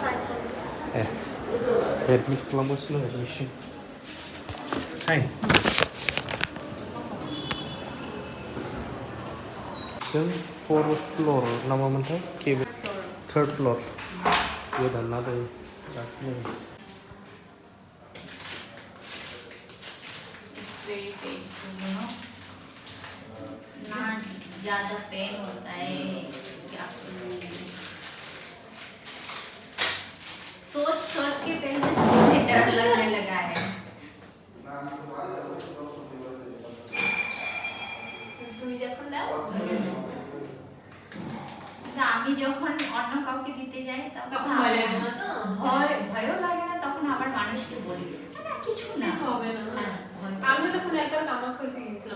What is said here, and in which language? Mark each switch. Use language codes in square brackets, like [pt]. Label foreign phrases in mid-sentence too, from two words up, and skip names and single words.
[brx] एडमिट खालामगासिनो [en] admission fine [brx] जों [en] 4th floor [brx] नामामोनथाय केबिन [en] 3rd floor [brx] गोदान ना दायो [hi] ना ज़्यादा पेन होता है क्या सोच सोच के पहले मुझे डर लगने लगा है [bn] আমি যখন অন্য কাউকে দিতে যাই তখন ভয় লাগে না তো ভয়ও লাগে না তখন আবার মানুষকে বলি না কিছু না হবে না আমি যখন একবার কামাক করতে গেছিলাম